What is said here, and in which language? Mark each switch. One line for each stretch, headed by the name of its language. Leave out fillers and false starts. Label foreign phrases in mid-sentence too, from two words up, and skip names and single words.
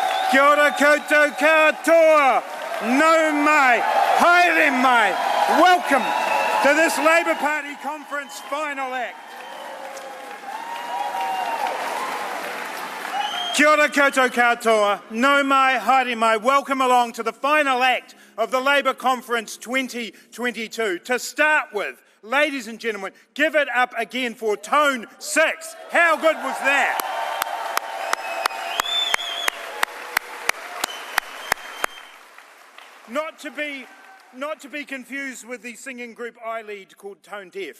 Māori: Kia ora koutou katoa, nau mai, haere mai.
English: Welcome to this Labour Party conference final act.
Māori: Kia ora koutou katoa, nau mai, haere mai.
English: Welcome along to the final act of the Labour Conference 2022. To start with, ladies and gentlemen, give it up again for Tone 6. How good was that? Not to be confused with the singing group I lead called Tone Deaf.